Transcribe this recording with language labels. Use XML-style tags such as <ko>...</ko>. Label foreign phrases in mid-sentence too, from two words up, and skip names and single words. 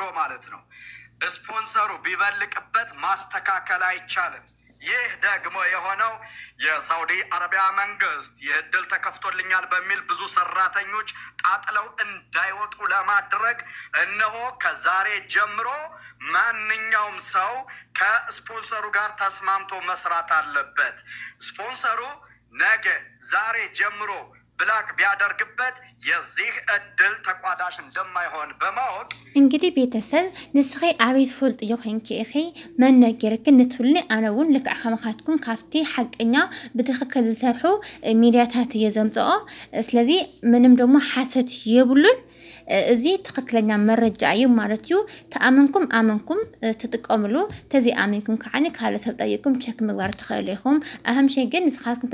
<am>ማለት ነው ስፖንሰሩ ቢበልቅበት ማስተካከል አይቻልም። ይህ ደግሞ የሆነው የሳውዲ አረቢያ መንግስት ይህ እድል ተከፍቶልኛል በሚል ብዙ ሰራተኞች ጣጥለው እንዳይወጡ ለማድረግ እነሆ ከዛሬ ጀምሮ ማንኛውም ሰው ከስፖንሰሩ ጋር ተስማምቶ መስራት አለበት። ስፖንሰሩ ነገ ዛሬ ጀምሮ ብላክ ቢያደርግበት የዚህ እድል ተቋዳሽ እንደማይሆን በማወቅ</am> <ti>እንግዲህ ቤተሰብ ንስኺ አበይ ትፈልጥ ይኹንኪ እኺ መነገርክን ንትብልኒ ኣነውን ልክዕ ከመኻትኩም ካፍቲ ሓቀኛ ብትክክል ዝሰርሑ ሚድያታት እየ ዘምፅኦ። ስለዚ ምንም ደሞ ሓሰት የብሉን እዚ ትክክለኛ መረጃ እዩ ማለት እዩ። ተኣመንኩም ኣመንኩም ትጥቀምሉ ተዘይኣመንኩም ከዓኒ ካልእ ሰብ ጠይቅኩም ቸክ ምግባር ትኽእሉ ኢኹም። ኣህም ሸይ ግን ንስኻትኩም</ti>